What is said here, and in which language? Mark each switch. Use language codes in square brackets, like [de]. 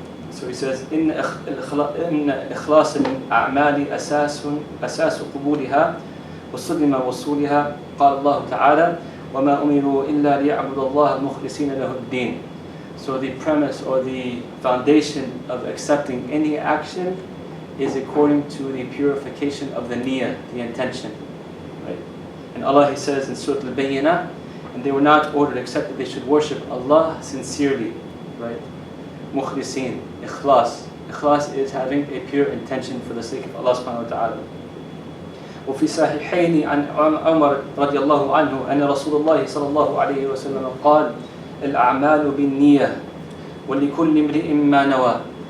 [en] So he says, [ar] إن إخلاص الأعمال أساس قبولها وصدم وصولها. قال الله تعالى وما أمروا إلا ليعبدوا الله مخلصين له الدين. [en] So the premise or the foundation of accepting any action is according to the purification of the niyyah, the intention. Right? And Allah, He says in Surah Al-Bayyinah, and they were not ordered except that they should worship Allah sincerely. Right? Mukhlisin, ikhlas. Ikhlas is having a pure intention for the sake of Allah subhanahu wa ta'ala. [ar] وفي صحيحين عن عمر رضي الله عنه أن رسول الله صلى الله عليه وسلم قال الأعمال بالنية ولكل امرئ ما نوى.